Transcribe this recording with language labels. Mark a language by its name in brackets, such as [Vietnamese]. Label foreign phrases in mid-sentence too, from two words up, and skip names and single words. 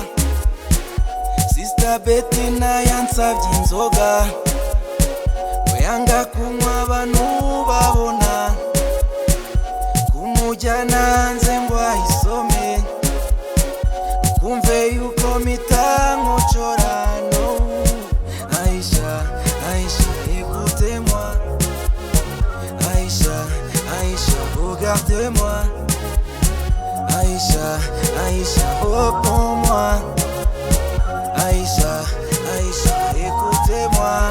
[Kinyarwanda] Sister Betty yansabye inzoga, we yanga kunywa abantu babona, kumujyana hanze ngo ayisome, kumve yuko mpita nkochora. [English] No, Aisha, Aisha, [French] écoutez-moi. Aisha, Aisha, regardez-moi. Aisha, Aisha, réponds-moi. Aisha, Aisha, écoutez-moi.